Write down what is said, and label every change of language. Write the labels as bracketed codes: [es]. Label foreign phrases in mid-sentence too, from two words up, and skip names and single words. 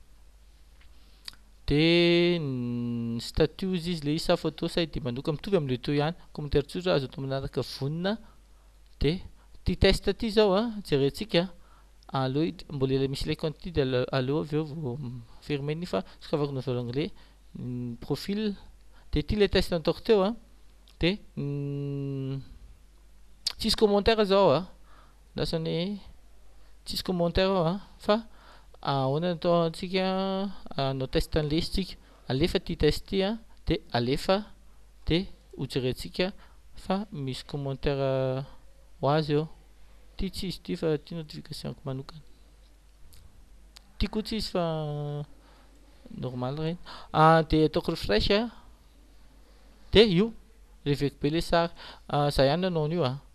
[mg] de statut izy le isa photo saity mandoka mitovy am'le teo ihany commentaire tsotra azo atao manaraka vonina de ty test ty zao jerentsika aloha mbola misy le compte ty de aleo avy eo vao fermer ny fa sokafako [fr] nouvelle onglet [mg] profil de ty le test nataoko teo de tsisy commentaire zao lasany tsisy commentaire fa ahoana natao antsika anao test an'le izy tsika alefa ty test ty de alefa de ho jerentsika fa misy commentaire ho azy eo ty tsy izy ty fa ty notification ko manokana ty koa tsy izy fa normal reny de ataoko refresh de io reveko be le sary za ihany nanao an'io